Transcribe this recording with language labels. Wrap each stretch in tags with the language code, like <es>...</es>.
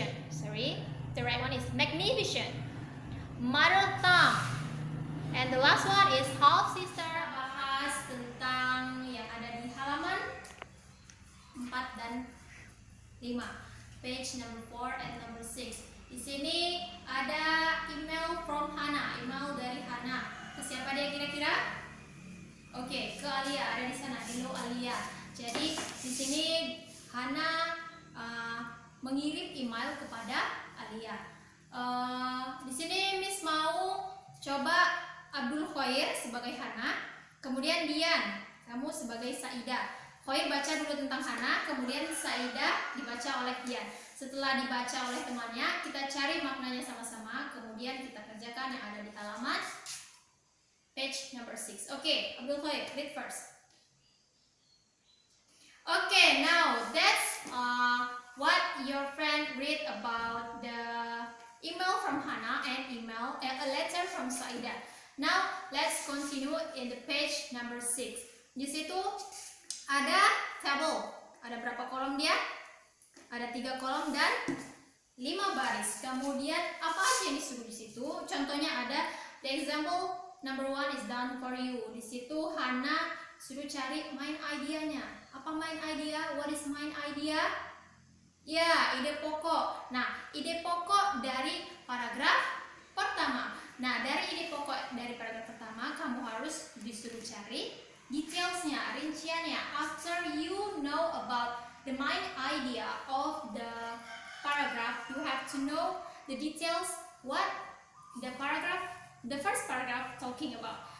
<en>Sorry, the right one is magnificent. Mother tongue. And the last one is half sister.</en> <id>Bahas tentang yang ada di halaman 4 dan 5.</id> <en>Page number 4 and number 6.</en> <id>Di sini ada email</id> <en>from Hana,</en> <id>email dari Hana. Ke siapa dia kira-kira? Oke, ke Alia, ada di sana, Hello Alia. Jadi di sini Hana mengirim email kepada Alia. Di sini Miss mau coba Abdul Khair sebagai Hana, kemudian Dian, kamu sebagai Saida. Khair baca dulu tentang Hana, kemudian Saida dibaca oleh Dian. Setelah dibaca oleh temannya, kita cari maknanya sama-sama, kemudian kita kerjakan yang ada di halaman page number 6.</id> <en>Okay, Abdul Khair, read first. Okay, now that's what your friend read about the email from Hana and a letter from Saida. Now let's continue in the page number 6.</en> <id>Di situ ada table. Ada berapa kolom dia? Ada 3 kolom dan 5 baris. Kemudian apa aja yang disuruh di situ? Contohnya ada</id> <en>the example number 1 is done for you.</en> <id>Di situ Hana suruh cari main idenya. Apa main idea?</id> <en>What is main idea?</en> <id>Ya, ide pokok. Nah, ide pokok dari paragraf pertama. Nah, dari ide pokok dari paragraf pertama, kamu harus disuruh cari detailsnya, rinciannya.</id> <en>After you know about the main idea of the paragraph, you have to know the details what the first paragraph talking about.</en>